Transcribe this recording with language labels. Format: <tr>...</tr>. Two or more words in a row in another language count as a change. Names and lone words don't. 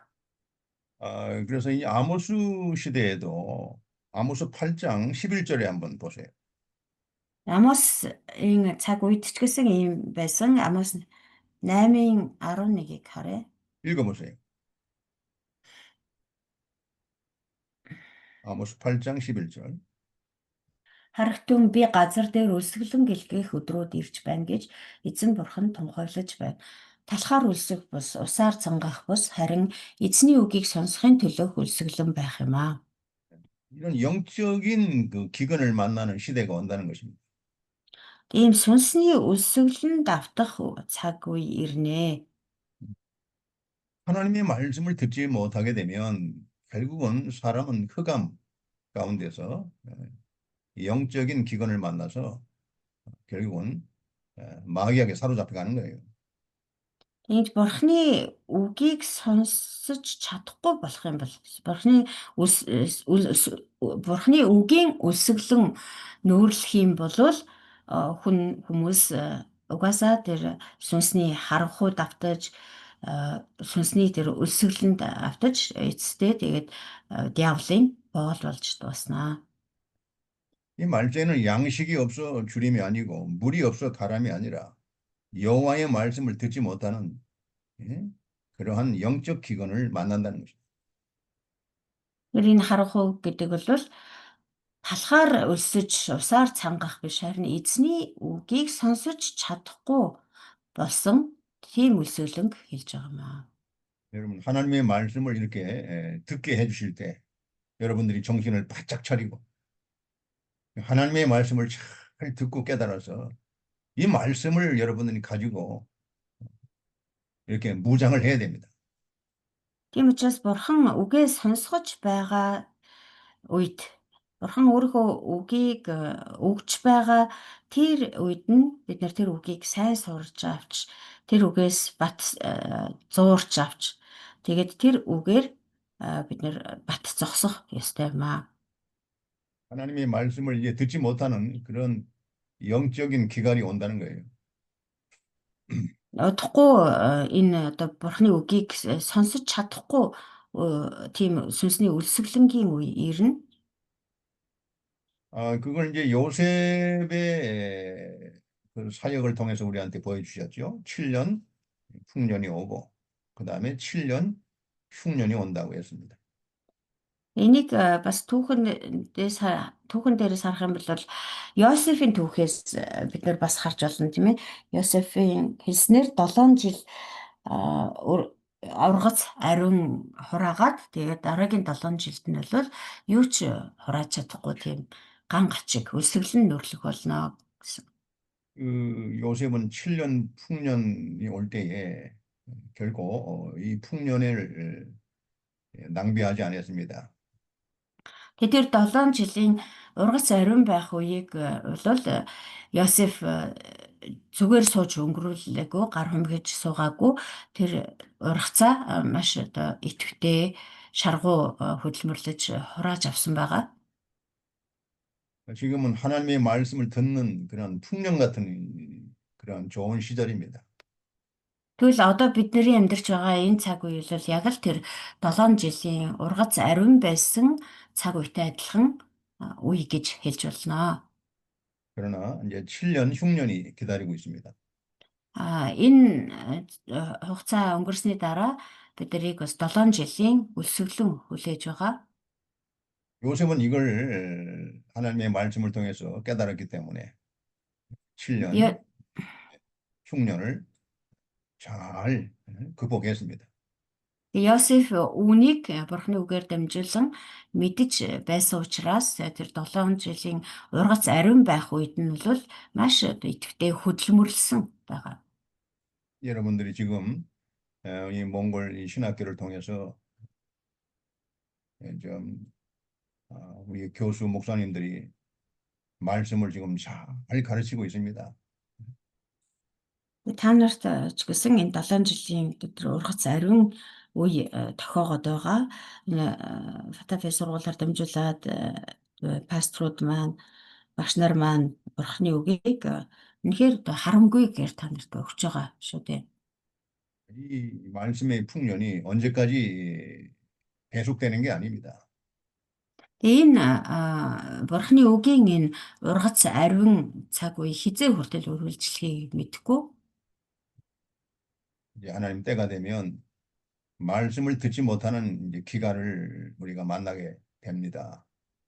<ko>그래서 이 아모스 시대에도 아모스 8장 11절에 한번 보세요.</ko> <mn>Амосын цаг үед ч гэсэн ийм байсан. Амос 8-ын 11-ийг харъя.</mn> <ko>읽어보세요. 아모스 8장 11절.</ko> <mn>Харагтун би газар дээр өлсгөлэн гэлгээх өдрүүд ирж байна гэж эзэн бурхан тунхаглаж байна. Талхаар өлсөх бус, усаар цангах бус, харин эзний үгийг сонсохын төлөөх өлсгөлэн байх юм аа.</mn> <ko>이런 영적인 그 기근을 만나는 시대가 온다는 것입니다.</ko> <mn>Ийм сүнсний өлсгөлэн давтах цаг үе ирнэ.</mn> <ko>하나님의 말씀을 듣지 못하게 되면 결국은 사람은 흑암 가운데서 영적인 기근을 만나서 결국은 마귀에게 사로잡혀가는 거예요.</ko> <mn>Энд бурхны үгийг сонсож чадахгүй болох юм бол бурхны үгийн өлсгөлэн нөөрлөх юм болвол хүмүүс угаасаа тэр сүнсний харанхуй давтаж сүнсний тэр өлсгөлөнд автаж эцэстээ тэгээд диаволын боол болж дуснаа.</mn> <ko>이 말죄는 양식이 없어 주림이 아니고 물이 없어 가람이 아니라 여호와의 말씀을 듣지 못하는 예? 그러한 영적 기근을 만난다는 것입니다.</ko> <mn>Тэр энэ харанхуй гэдэг бол талхаар өлсөж усаар цангах биш харин эзний үгийг сонсож чадахгүй болсон тийм өлсгөлөнг хэлж байгаа юм аа.</mn> <ko>여러분 하나님의 말씀을 이렇게 듣게 해주실 때 여러분들이 정신을 바짝 차리고 하나님의 말씀을 잘 듣고 깨달아서 이 말씀을 여러분들이 가지고 이렇게 무장을 해야 됩니다.</ko> <mn>Тийм учраас бурхан үгээ сонсгож байгаа үед бурхан өөрийнхөө үгийг өгж байгаа тэр үед нь бид нар тэр үгийг сайн сурж авч тэр үгээс зуурч авч тэгээд тэр үгээр бид нар бат зогсох ёстой юм аа.</mn> <ko>하나님의 말씀을 이제 듣지 못하는 그런 영적인 기갈이 온다는 거예요.</ko> <mn>Удахгүй энэ одоо бурхны үгийг сонсож чадахгүй тийм сүнсний өлсгөлөнгийн үе ирнэ.</mn> <ko>그걸 이제 요셉의 그 사역을 통해서 우리한테 보여주셨죠. 7년 흉년이 오고 그 다음에 7년 흉년이 온다고 했습니다.</ko> <mn>Энийг бас түүхэн дээрээс харах юм бол Йосефийн түүхээс бид нар бас харж болно тийм ээ. Йосефийн хэлснээр 7 жил ургац ариун хураагаад тэгээд дараагийн 7 жилд нь бол юу ч хурааж чадахгүй тийм ган гачиг өлсгөлн нүрлэх болно гэсэн.</mn> <ko>그 요셉은 7년 풍년이 올 때에 결코 이 풍년을 낭비하지 않았습니다.</ko> <mn>Тэгэхээр 7 жилийн ургац ариун байх үеийг бол Йосеф зүгээр сууж өнгөрүүлээгүй, гар humгиж суугаагүй тэр ургацаа маш одоо идэвхтэй шаргуу хөдөлмөрлөж хурааж авсан байгаа.</mn> <ko>지금은 하나님의 말씀을 듣는 그런 풍년 같은 그런 좋은 시절입니다.</ko> <mn>Тэгвэл одоо бидний амьдарч байгаа энэ цаг үе бол яг л тэр 7 жилийн ургац ариун байсан цаг үетэй адилхан үе гэж хэлж болно.</mn> <ko>그러나 이제 7년 흉년이 기다리고 있습니다.</ko> <mn>Энэ хугацаа өнгөрсний дараа биднийг бас 7 жилийн өлсгөлөн хүлээж байгаа.</mn> <ko>요셉은 이걸 하나님의 말씀을 통해서 깨달았기 때문에 7년 Yo- 흉년을 잘 극복했습니다.</ko> <mn>Йосеф үүнийг бурхны үгээр дамжуулан мэдж байсан учраас тэр 7 жилийн ургац ариун байх үед нь бол маш идэвхтэй хөдөлмөрлсөн байгаа.</mn> <ko>여러분들이 지금 이 몽골 이 신학교를 통해서 좀 우리 교수 목사님들이 말씀을 지금 잘 가르치고 있습니다.</ko> <mn>Та нарт ч гэсэн энэ 7 жилийн тэр ургац ариун үе тохиогод байгаа. Энэ Фатафи сургуулиар дамжуулаад пасторууд маань, багш нар маань бурхны үгийг үнэхээр харамгүйгээр та нарт өгч байгаа шүү дээ.</mn> <ko>이 말씀의 풍년이 언제까지 계속되는 게 아닙니다.</ko> <mn>Энэ бурхны үгийн энэ ургац ариун цаг үе хизээ хүртэл үргэлжлэхийг мэдэхгүй.</mn> <ko>이제 하나님 때가 되면 말씀을 듣지 못하는 이제 기간을 우리가 만나게 됩니다.</ko>